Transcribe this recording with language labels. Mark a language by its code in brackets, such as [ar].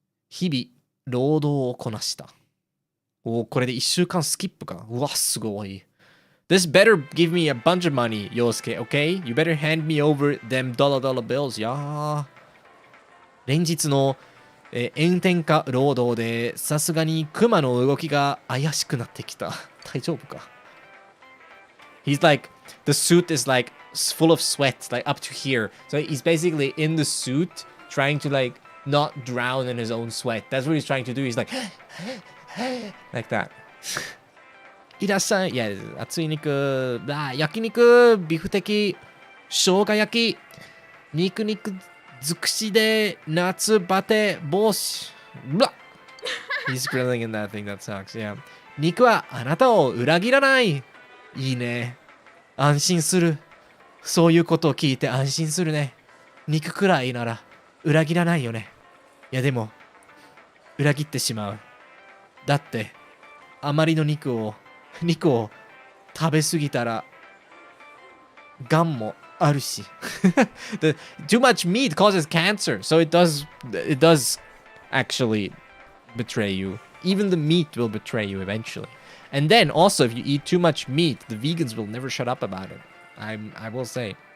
[ja] 日々、労働をこなした。お、これで1週間スキップか。うわ、すごい。 [en] This better give me a bunch of money, Yosuke, okay? You better hand me over them dollar bills, やー。 [ja] 連日の、炎天下労働で、さすがにクマの動きが怪しくなってきた。大丈夫か [en] He's like, the suit is like full of sweat, like up to here. So he's basically in the suit, trying to like not drown in his own sweat. That's what he's trying to do. He's like, like that. [ja] いらっしゃい。いや、熱い肉、焼肉、ビフテキ、生姜焼き、肉尽くしで夏バテ帽子。 [en] He's grilling in that thing that sucks. Yeah. [ja] 肉はあなたを裏切らない。いいね。安心する。そういうことを聞いて安心するね。肉くらいなら裏切らないよね。いやでも、裏切ってしまう。だって、あまりの肉を食べ過ぎたら、がんもあるし。 [en] Too much meat causes cancer, so it does actually betray you. Even the meat will betray you eventually. And then also, if you eat too much meat, the vegans will never shut up about it. I will say.